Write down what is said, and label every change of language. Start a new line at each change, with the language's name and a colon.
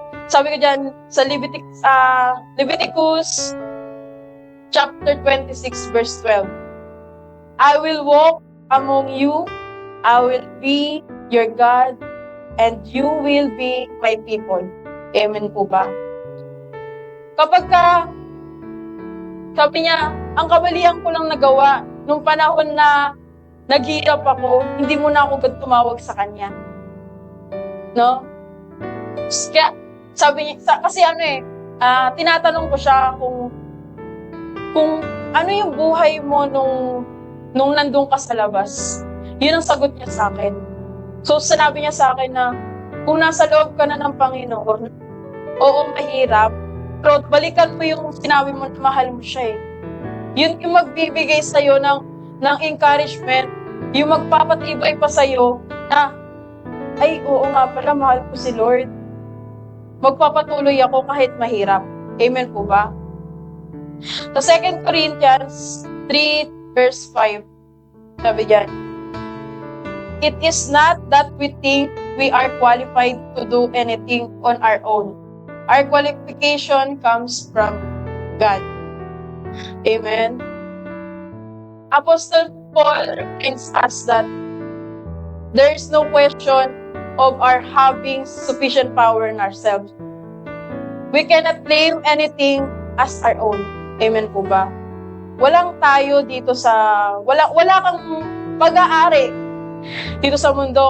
Filipino: Sabi ko dyan, sa
English: Leviticus chapter 26 verse 12, I will walk among you, I will be your God, and you will be my people.
Filipino: Amen po ba? Kapag sabi niya, ang kamalian ko lang nagawa nung panahon na naghihirap ako, hindi mo na ako tumawag sa kanya. No? Kaya, sabi niya, kasi tinatanong ko siya kung ano yung buhay mo nung nandun ka sa labas. Yun ang sagot niya sa akin. So, sinabi niya sa akin na, kung nasa loob ka na ng Panginoon, oo, mahirap, pero balikan mo yung sinabi mo na mahal mo siya eh. Yun yung magbibigay sa'yo ng encouragement, yung magpapatibay pa sa'yo na, ay, oo nga pala, mahal ko si Lord. Magpapatuloy ako kahit mahirap. Amen po ba? Sa 2 Corinthians 3 verse 5, sabi diyan,
English: it is not that we think we are qualified to do anything on our own. Our qualification comes from God. Amen. Apostle Paul reminds us that there is no question of our having sufficient power in ourselves. We cannot claim anything as our own.
Filipino: Amen po ba? Walang tayo dito wala kang pag-aari dito sa mundo.